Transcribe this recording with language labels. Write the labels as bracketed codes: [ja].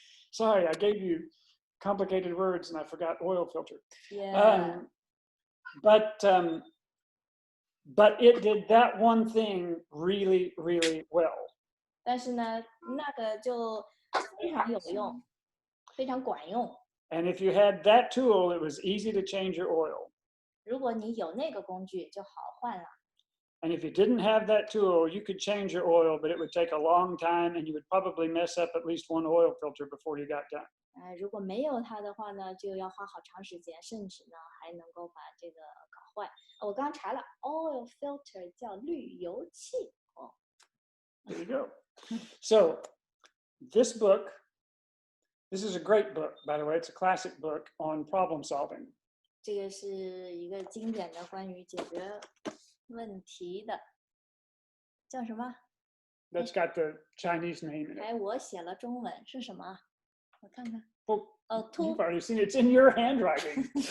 [en] Sorry, I gave you complicated words and I forgot oil filter. Yeah. But it did that one thing really, really well. [zh] 但是呢，那个就非常有用，非常管用。 [en] And if you had that tool, it was easy to change your oil. [zh] 如果你有那个工具，就好换了。 [en] And if you didn't have that tool, you could change your oil, but it would take a long time and you would probably mess up at least one oil filter before you got done. [zh] 如果没有它的话呢，就要花好长时间，甚至呢还能够把这个搞坏。我刚刚查了 ，oil filter 叫滤油器。哦 [en] There you go. So this book, this is a great book, by the way. It's a classic book on problem solving. [zh] 这个是一个经典的关于解决问题的，叫什么？ [en] That's got the Chinese name in it. [zh] 哎，我写了中文是什么？我看看。 [en] Well, 哦 you've already seen it. It's in your handwriting.